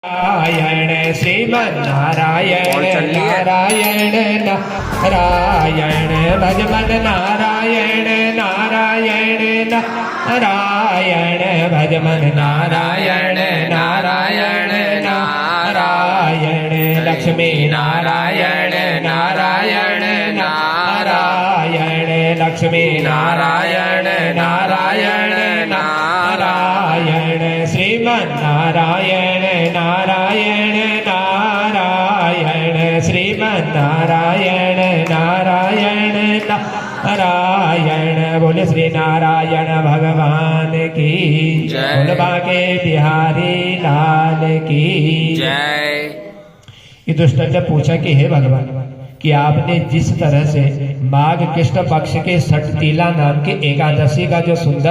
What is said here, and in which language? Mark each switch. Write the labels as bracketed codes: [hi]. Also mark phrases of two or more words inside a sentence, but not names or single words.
[hi] नारायण श्रीमन्नारायण नारायण नारायण भजमन नारायण नारायण नारायण भजमन नारायण नारायण नारायण लक्ष्मी नारायण नारायण नारायण लक्ष्मी नारायण नारायण नारायण श्रीमन्नारायण नारायण नारायण श्रीमन्नारायण नारायण नारायण बोले श्री नारायण भगवान की बोल बाके बिहारी लाल की जय। ये दुष्ट ने पूछा कि हे भगवान कि आपने जिस तरह से माघ कृष्ण पक्ष के षटतिला नाम की एकादशी का जो सुंदर